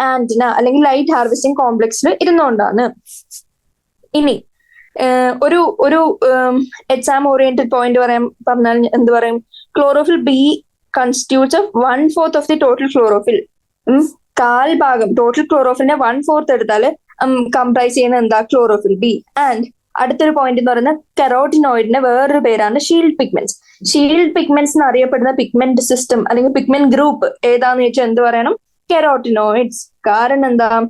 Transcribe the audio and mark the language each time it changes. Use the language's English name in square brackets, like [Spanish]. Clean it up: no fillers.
[Malayalam] Antenna അല്ലെങ്കിൽ light harvesting കോംപ്ലക്സിൽ ഇരുന്നുകൊണ്ടാണ്. ഇനി ഒരു എക്സാം ഓറിയന്റഡ് പോയിന്റ് പറഞ്ഞാൽ എന്ത് പറയും? [English] Chlorophyll B constitutes of 1/4 of the total chlorophyll. [Malayalam] കാൽ ഭാഗം ടോട്ടൽ ക്ലോറോഫിലിനെ 1/4 എടുത്താൽ കംപ്രൈസ് ചെയ്യുന്ന എന്താ? Chlorophyll B. ആൻഡ് അടുത്തൊരു പോയിന്റ് എന്ന് പറയുന്നത് കെറോട്ടിനോയിഡിന്റെ വേറൊരു പേരാണ് ഷീൽഡ് പിഗ്മെന്റ്സ്. ഷീൽഡ് പിഗ്മെന്റ്സ് എന്ന് അറിയപ്പെടുന്ന പിഗ്മെന്റ് സിസ്റ്റം അല്ലെങ്കിൽ പിഗ്മെന്റ് ഗ്രൂപ്പ് ഏതാന്ന് ചോദിച്ചാൽ എന്ത് പറയണം? കെറോട്ടിനോയിഡ്സ്. കാരണം എന്താ?